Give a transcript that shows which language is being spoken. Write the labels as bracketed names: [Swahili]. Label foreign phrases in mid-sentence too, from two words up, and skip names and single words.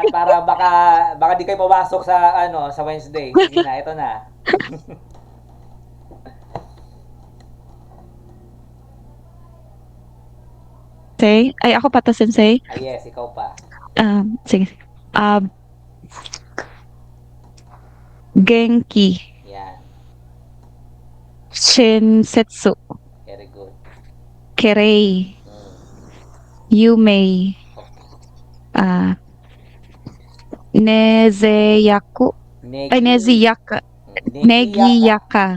[Filipino] Para baka di kayo pumasok sa, sa Wednesday. Sige na, ito na. Ako pa to, sensei. Yes, ikaw pa. Sige. [Japanese] Genki, [Filipino] Yan. [Japanese] Shinsetsu, [English] Very good. [Japanese] Kerei, Mm. Yumei, [English] Okay. [Japanese] Nezeyaku, Neziyaka, Negiyaka,